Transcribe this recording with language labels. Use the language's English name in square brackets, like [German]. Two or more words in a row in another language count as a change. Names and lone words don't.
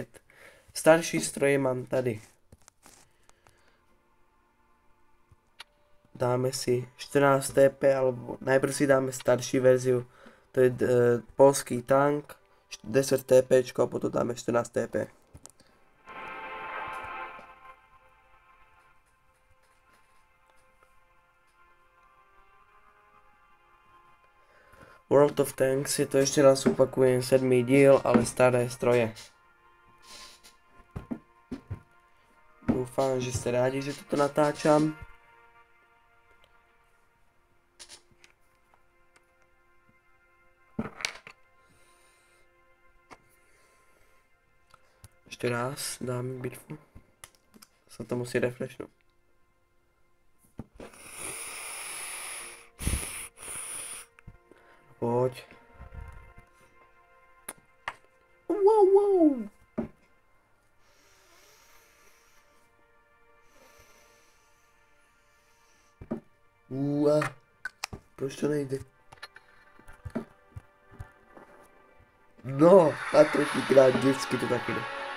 [Czech] Starší stroje mám tady. [Slovak] Dáme si 14 TP, alebo najprv si dáme starší verziu, to je polský tank, 10 TP a potom dáme 14 TP. World of Tanks je to, ešte raz opakujem, 7. díl, ale staré stroje. Dúfam, že ste rádi, že toto natáčam. Ešte raz dáme bitvu. Sa to musí refreshnúť. Poď. Wow. [Czech] Proč to nejde? No, a třikrát vždycky to taky jde.